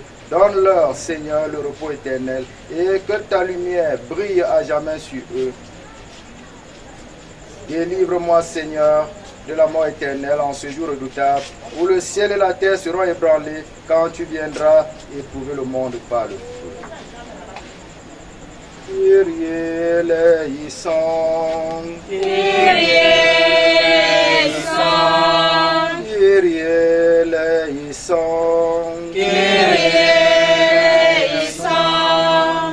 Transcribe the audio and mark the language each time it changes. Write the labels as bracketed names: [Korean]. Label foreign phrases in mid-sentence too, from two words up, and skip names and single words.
[French] Donne-leur, Seigneur, le repos éternel, et que ta lumière brille à jamais sur eux. Délivre-moi, Seigneur, de la mort éternelle en ce jour redoutable, où le ciel et la terre seront ébranlés, quand tu viendras éprouver le monde par le feu. [Greek] Kyrie eleison, Kyrie eleison, Kyrie eleison, Kyrie eleison,